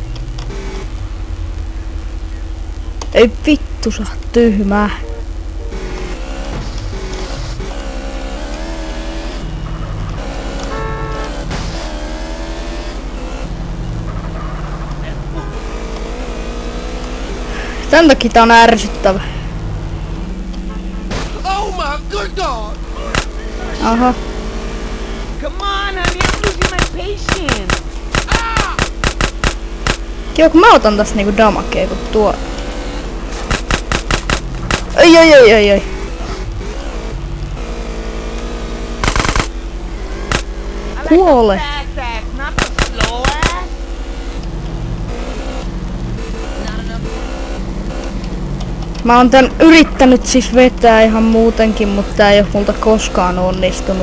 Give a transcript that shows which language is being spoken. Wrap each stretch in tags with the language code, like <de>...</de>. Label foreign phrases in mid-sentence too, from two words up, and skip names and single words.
<fi>Ei vittu saa tyhmää. Tän takia tää on ärsyttävä.</fi> <en>Oh my good God! Aha. Come on, honey, I'm losing my patience.</en> <fi>Joo, kun mä otan tästä niinku damakea kun tuo. Ai. Kuole. Mä oon tän yrittänyt siis vetää ihan muutenkin, mutta tää ei oo multa koskaan onnistunut.</fi>